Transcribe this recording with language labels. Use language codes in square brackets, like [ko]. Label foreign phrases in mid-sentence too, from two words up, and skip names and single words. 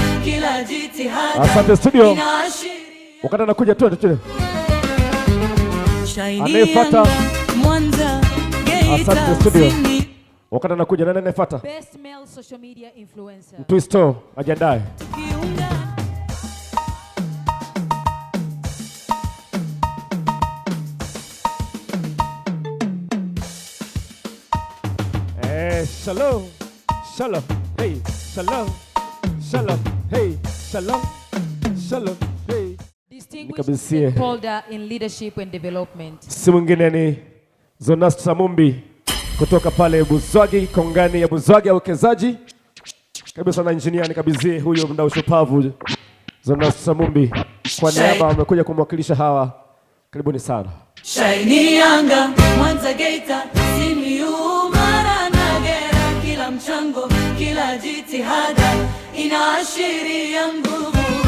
[sw] Asante studio. Wakati anakuja tu. Anayefuata Mwanza Asante studio. Wakati anakuja nani anayefuata? [en] Best male social media influencer. [sw] Twisto ajiandae. [he] Shalom. Shalom. Hey, shalom. Shalom. Hey, shalom. Shalom. Hey. [en] Distinguished holder in leadership and development. [sw] Si mwingine ni Zonas Samumbi kutoka pale Buzwagi, kongani ya Buzwagi ya uwekezaji. Karibu sana engineer, nikabidhi huyo mdau shupavu Zonas Samumbi kwa niaba amekuja kumwakilisha hawa. Karibuni sana. Shaini Yanga, Mwanza Geita, Simiyu, Mara na Gera, kila mchango, kila jitihada inaashiria nguvu.